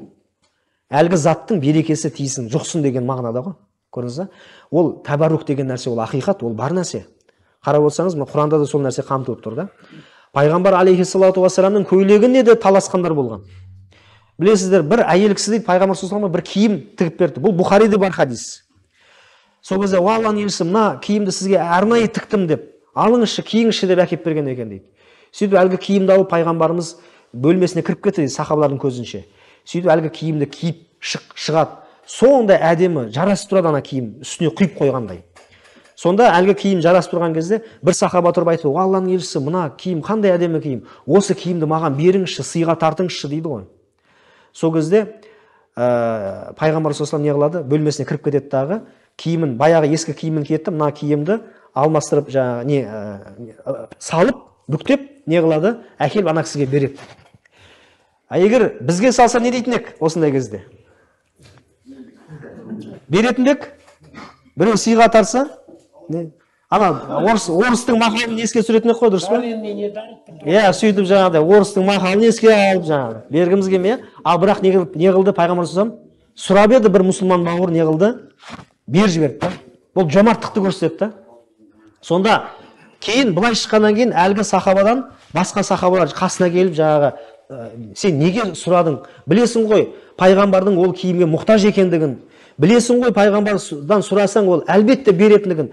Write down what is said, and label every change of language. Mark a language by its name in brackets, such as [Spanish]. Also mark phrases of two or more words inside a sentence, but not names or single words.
[Kazakh] Әлгі заттың берекесі тиісін, жұқсын деген мағынада ғой. Көрдіңіз ба? Ол тәбәррук деген нәрсе, ол ақиқат, ол бар нәрсе. Қарап отырсаңыз, Құранда да сол нәрсе қамтылып тұр да. Пайғамбар [Arabic] عليه الصلاة والسلام [Kazakh] көйлегіне де таласқандар болған. Білесіздер, бір әйел кісі дейді, пайғамбар [Arabic] صلى الله عليه وسلم [Kazakh] бір киім тігіп берді. Бұл Бұхариде бар хадис. Сол кезде Алланың елшісі, мына киімді сізге арнайы тіктім деп, алыңызшы, киіңізші деп әкеп берген екен дейді. Сөйтіп әлгі киімді алып пайғамбарымыз бөлмесіне кіріп кетті дейді, сахабалардың көзінше. Сөйтіп әлгі киімді киіп шығады. Сондай әдемі жарасып тұрады ана киім, үстіне құйып қойғандай. Сонда әлгі киім жарасып тұрған кезде бір сахаба тұрып айтты, Алланың елшісі, мына киім қандай әдемі киім, осы киімді маған беріңізші, сыйға тартыңызшы дейді ғой. Сол кезде пайғамбар [Arabic] صلى الله عليه وسلم [Kazakh] не қылады? Бөлмесіне кіріп кетеді дағы, киімін, баяғы ескі киімін киетті, мына киімді алмастырып, салып, бүктеп, не қылады? Әкеліп ана кісіге береді. Егер бізге салса не дейтін ек осындай кезде? Беретін бек? Біреу сыйға тарса? Ана орыстың мақалын еске түсіретін ек қой, дұрыс па? Сөйтіп жаңағыдай орыстың мақалын еске алып жаңағы бергіміз келмей, ал бірақ не қылды пайғамбар [Arabic] صلى الله عليه وسلم? [Kazakh] Сұрап еді бір мұсылман бауыр, не қылды? Бер жіберді. Бұл жомарттықты көрсетті. Сонда кейін былай шыққаннан кейін әлгі сахабадан басқа сахабалар қасына келіп жаңағы сен неге сұрадың? Білесің ғой, пайғамбардың ол киімге мұқтаж екендігін, білесің ғой, пайғамбардан сұрасаң ол әлбетте беретіндігін.